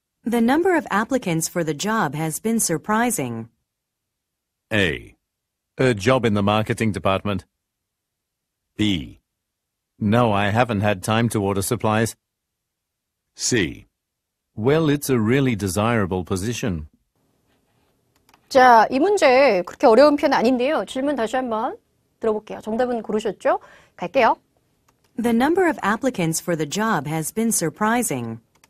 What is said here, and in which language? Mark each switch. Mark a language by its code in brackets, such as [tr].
[en] The number of applicants for the job has been surprising. A. A job in the marketing department. B. No, I haven't had time to order supplies. C. Well, it's a really desirable position. [ko] 자, 이 문제 그렇게 어려운 편 아닌데요. 질문 다시 한번 들어볼게요. 정답은 고르셨죠? 갈게요. [en] The number of applicants for the job has been surprising.